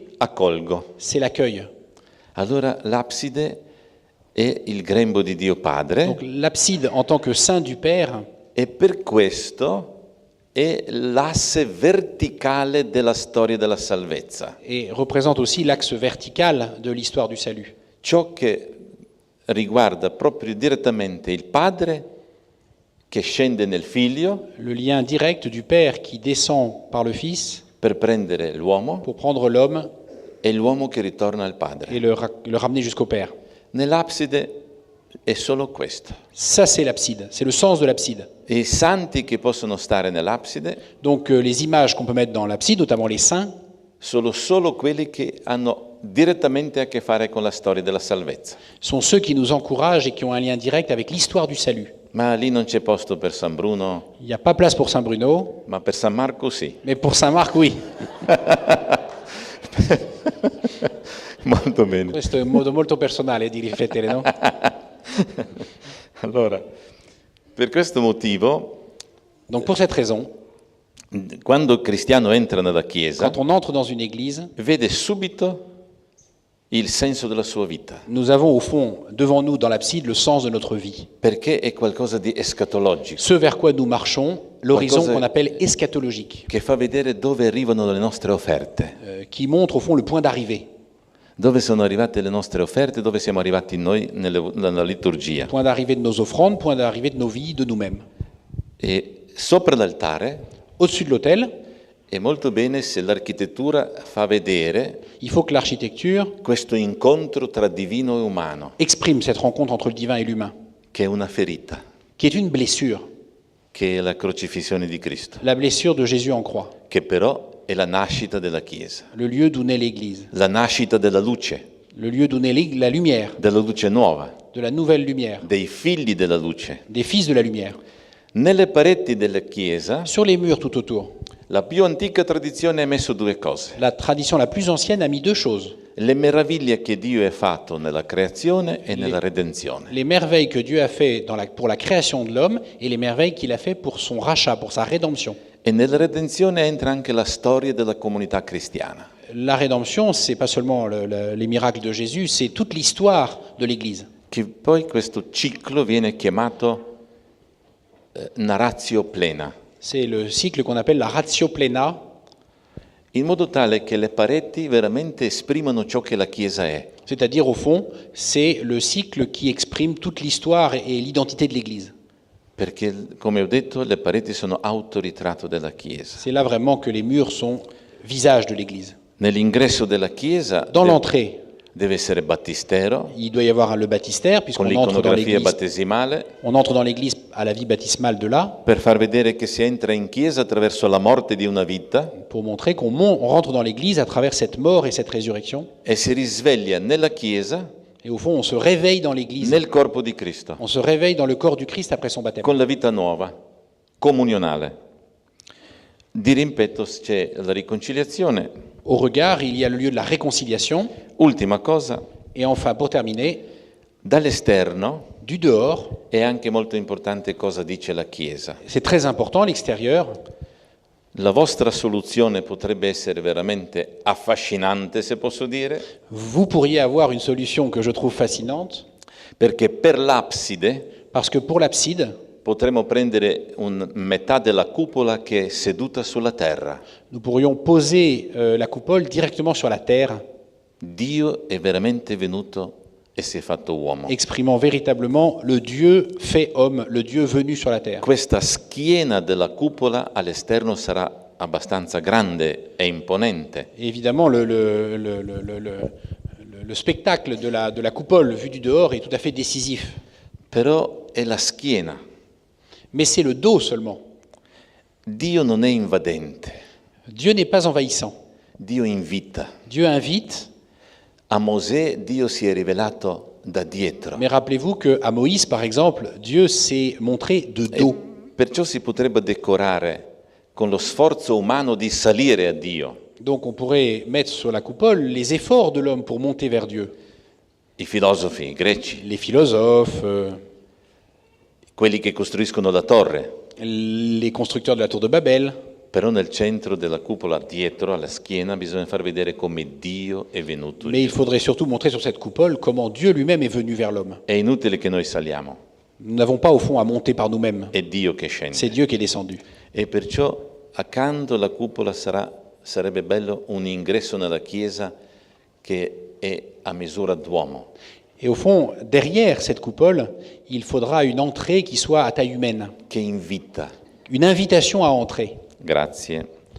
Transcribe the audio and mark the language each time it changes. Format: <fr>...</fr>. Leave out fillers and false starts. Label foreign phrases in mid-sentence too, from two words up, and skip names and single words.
<it>accolgo.</it> <fr>c'est l'accueil.</fr> <it>Allora l'abside è il grembo di Dio Padre</it> <fr>Donc l'abside en tant que sein du Père,</fr> <it>e per questo è l'asse verticale della storia della salvezza.</it> <fr>et représente aussi l'axe vertical de l'histoire du salut.</fr> <it>Ciò che riguarda proprio direttamente il Padre che scende nel Figlio</it> <fr>Le lien direct du Père qui descend par le Fils</fr> <it>per prendere l'uomo</it> <fr>pour prendre l'homme</fr> <it>e l'uomo che ritorna al Padre.</it> <fr>et le ramener jusqu'au Père.</fr> <it>Nell'abside è solo questo.</it> <fr>Ça, c'est l'abside, c'est le sens de l'abside.</fr> <it>E i santi che possono stare nell'abside</it> <fr>Donc les images qu'on peut mettre dans l'abside, notamment les saints,</fr> <it>sono solo quelli che hanno direttamente a che fare con la storia della salvezza.</it> <fr>sont ceux qui nous encouragent et qui ont un lien direct avec l'histoire du salut.</fr> <it>Ma lì non c'è posto per San Bruno,</it> <fr>Il n'y a pas place pour Saint Bruno,</fr> <it>ma per San Marco sì.</it> <fr>mais pour Saint Marc, oui.</fr> <it>Molto bene. Questo è un modo molto personale di riflettere, no? Allora, per questo motivo,</it> <fr>Donc pour cette raison,</fr> <it>quando il cristiano entra nella Chiesa,</it> <fr>quand on entre dans une église,</fr> <it>vede subito il senso della sua vita,</it> <fr>Nous avons au fond, devant nous, dans l'abside, le sens de notre vie.</fr> <it>perché è qualcosa di escatologico,</it> <fr>Ce vers quoi nous marchons, l'horizon</fr> <it>Qualcosa-</it> <fr>qu'on appelle eschatologique,</fr> <it>che fa vedere dove arrivano le nostre offerte,</it> <fr>qui montre au fond le point d'arrivée.</fr> <it>dove sono arrivate le nostre offerte, dove siamo arrivati noi nella liturgia.</it> <fr>Point d'arrivée de nos offrandes, point d'arrivée de nos vies, de nous-mêmes.</fr> <it>E sopra l'altare</it> <fr>Au-dessus de l'autel,</fr> <it>è molto bene se l'architettura fa vedere</it> <fr>il faut que l'architecture</fr> <it>questo incontro tra divino e umano,</it> <fr>exprime cette rencontre entre le divin et l'humain,</fr> <it>che è una ferita,</it> <fr>qui est une blessure,</fr> <it>che è la crocifissione di Cristo,</it> <fr>la blessure de Jésus en croix,</fr> <it>che però è la nascita della Chiesa,</it> <fr>le lieu d'où naît l'Église,</fr> <it>la nascita della luce</it> <fr>le lieu d'où naît la lumière,</fr> <it>nuova,</it> <fr>de la nouvelle lumière,</fr> <it>dei figli della luce.</it> <fr>des fils de la lumière.</fr> <it>Nelle pareti della Chiesa,</it> <fr>Sur les murs tout autour,</fr> <it>la più antica tradizione ha messo due cose:</it> <fr>la tradition la plus ancienne a mis deux choses.</fr> <it>le meraviglie che Dio ha fatto nella creazione e nella redenzione.</it> <fr>Les merveilles que Dieu a fait pour la création de l'homme et les merveilles qu'il a fait pour son rachat, pour sa rédemption.</fr> <it>E nella redenzione entra anche la storia della comunità cristiana.</it> <fr>La rédemption, c'est pas seulement les miracles de Jésus, c'est toute l'histoire de l'Église.</fr> <it>Che poi questo ciclo viene chiamato</it> <la>narratio plena,</la> <fr>C'est le cycle qu'on appelle la</fr> <la>ratio plena,</la> <it>in modo tale che le pareti veramente esprimono ciò che la Chiesa è.</it> <fr>c'est-à-dire au fond, c'est le cycle qui exprime toute l'histoire et l'identité de l'Église.</fr> <it>Perché, come ho detto, le pareti sono autoritratto della Chiesa.</it> <fr>C'est là vraiment que les murs sont visage de l'Église.</fr> <it>Nell'ingresso della Chiesa</it> <fr>Dans l'entrée,</fr> <it>deve essere battistero,</it> <fr>il doit y avoir le baptistère,</fr> <it>con</it> <fr>puisqu'on entre dans</fr> <it>l'iconografia</it> <fr>l'Église.</fr> <it>battesimale,</it> <fr>On entre dans l'Église à la vie baptismale de là,</fr> <it>per far vedere che si entra in Chiesa attraverso la morte di una vita</it> <fr>pour montrer qu'on rentre dans l'Église à travers cette mort et cette résurrection.</fr> <it>e si risveglia nella Chiesa,</it> <fr>Et au fond, on se réveille dans l'Église.</fr> <it>nel corpo di Cristo,</it> <fr>On se réveille dans le corps du Christ après son baptême.</fr> <it>con la vita nuova, comunionale. Di rimpetto c'è la riconciliazione.</it> <fr>Au regard, il y a le lieu de la réconciliation.</fr> <it>Ultima cosa,</it> <fr>Et enfin, pour terminer,</fr> <it>dall'esterno</it> <fr>du dehors,</fr> <it>è anche molto importante cosa dice la Chiesa.</it> <fr>c'est très important, l'extérieur.</fr> <it>La vostra soluzione potrebbe essere veramente affascinante, se posso dire,</it> <fr>Vous pourriez avoir une solution que je trouve fascinante,</fr> <it>perché per l'abside</it> <fr>parce que pour l'abside,</fr> <it>potremmo prendere metà della cupola che è seduta sulla terra.</it> <fr>nous pourrions poser la coupole directement sur la terre,</fr> <it>Dio è veramente venuto e si è fatto uomo.</it> <fr>exprimant véritablement le Dieu fait homme, le Dieu venu sur la terre.</fr> <it>Questa schiena della cupola all'esterno sarà abbastanza grande e imponente,</it> <fr>Et évidemment, le spectacle de la coupole vu du dehors est tout à fait décisif.</fr> <it>però è la schiena.</it> <fr>Mais c'est le dos seulement.</fr> <it>Dio non è invadente,</it> <fr>Dieu n'est pas envahissant.</fr> <it>Dio invita.</it> <fr>Dieu invite,</fr> <it>A Mosè Dio si è rivelato da dietro.</it> <fr>mais rappelez-vous qu'à Moïse, par exemple, Dieu s'est montré de dos.</fr> <it>Perciò si potrebbe decorare con lo sforzo umano di salire a Dio.</it> <fr>Donc on pourrait mettre sur la coupole les efforts de l'homme pour monter vers Dieu.</fr> <it>I filosofi greci,</it> <fr>Les philosophes,</fr> <it>quelli che costruiscono la torre,</it> <fr>les constructeurs de la tour de Babel.</fr> <it>però nel centro della cupola, dietro alla schiena, bisogna far vedere come Dio è venuto.</it> <fr>Mais il faudrait surtout montrer sur cette coupole comment Dieu lui-même est venu vers l'homme.</fr> <it>È inutile che noi saliamo,</it> <fr>Nous n'avons pas au fond à monter par nous-mêmes.</fr> <it>è Dio che scende.</it> <fr>C'est Dieu qui est descendu.</fr> <it>E perciò accanto alla cupola sarebbe bello un ingresso nella chiesa che è a misura d'uomo.</it> <fr>Et au fond, derrière cette coupole, il faudra une entrée qui soit à taille humaine,</fr> <it>che invita.</it> <fr>une invitation à entrer.</fr> <it>Grazie.</it>